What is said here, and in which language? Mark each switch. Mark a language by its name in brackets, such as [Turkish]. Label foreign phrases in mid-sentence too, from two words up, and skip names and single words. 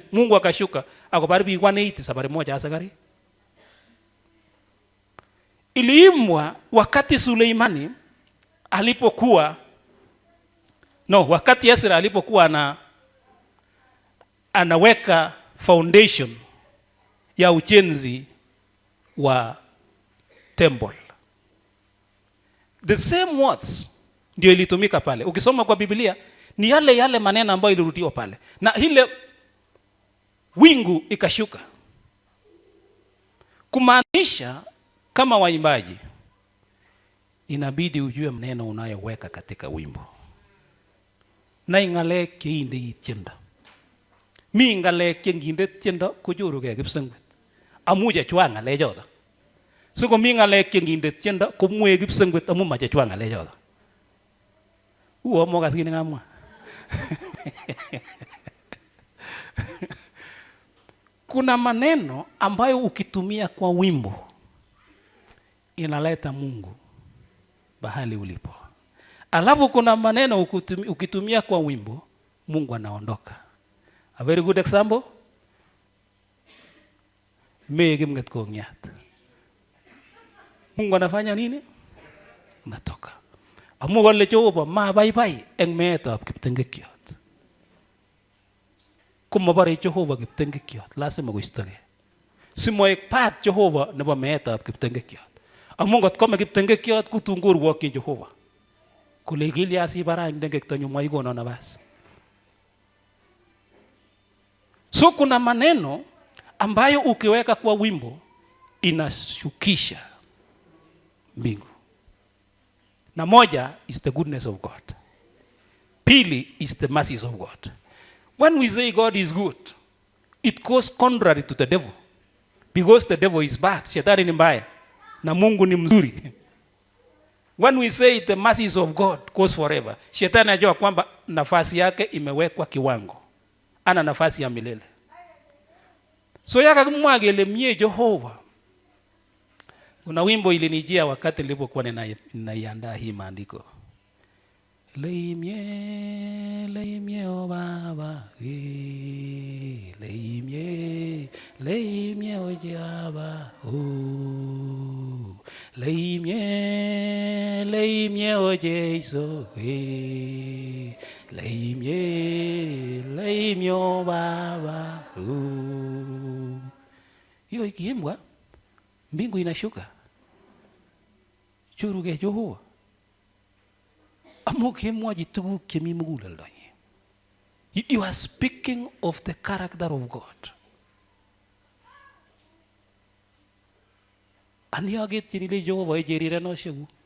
[Swahili] Mungu akashuka akopar biik 180 safari moja asakari. Iliimbwa wakati Suleimani alipokuwa wakati Ezra alipokuwa anaweka foundation ya ujenzi wa temple. [English] The same words [Swahili] ndio ilitumika pale. Ukisoma kwa Biblia ni yale maneno ambayo ilirudiwa pale. Na ile wingu ikashuka. Kumaanisha kama waimbaji inabidi ujue maneno unayoweka katika wimbo. [Kalenjin] Na ngalek cheinde tiendo. Mi ngalek chenginde tiendo kochoruge kipsengwet. Amu chechwak ngalechoto. So komi ngalek chenginde tiendo komwoe kipsengwet amu machechwak ngalechoto. Mokas kit nengamwa. [Swahili] Kuna maneno ambayo ukitumia kwa wimbo inaleta Mungu bahali ulipo. Alafu kuna maneno ukitumia kwa wimbo Mungu anaondoka. [English] A very good example. [Kalenjin] Kimnget kongyat. [Swahili] Mungu anafanya nini? Natoka. [Kalenjin] Amu kole Jehova mabaibai eng meetab kiptengekiot. Kumabare Jehova kiptengekiot, lazima koistogei. Simoek pat Jehova nebo meetab kiptengekiot. Amu ngot kome kiptengekiot kutun korwokyin Jehova. Kole kilya sibara eng tengektonyu maikono nafasi. [Swahili] So kuna maneno ambayo ukiweka kwa wimbo inashukisha mbingu. Na moja [English] is the goodness of God. Pili is the mercies of God. When we say God is good, it goes contrary to the devil. Because the devil is bad. [Swahili] Shetani ni mbaya. Na Mungu ni mzuri. [English] When we say the mercies of God goes forever, [Swahili] Shetani anajua kwamba nafasi yake imewekwa kiwango. Ana nafasi ya milele. [Kalenjin] So yakamwa gele mie Jehova. [Swahili] Kuna wimbo ilinijia wakati nilipokuwa ninaiandaa hii maandiko. [Kalenjin] Leimye o Baba, leimye o Jehova, leimye o Yesu, leimye o Baba. [Swahili] Hiyo ikiimbwa mbingu inashuka. [Kalenjin] Choruge Jehova. Amu kimwaji tuguk chemi muguleldo. [English] You are speaking of the character of God. [Kalenjin] Aniaget chini Jehova ejerirenosheku.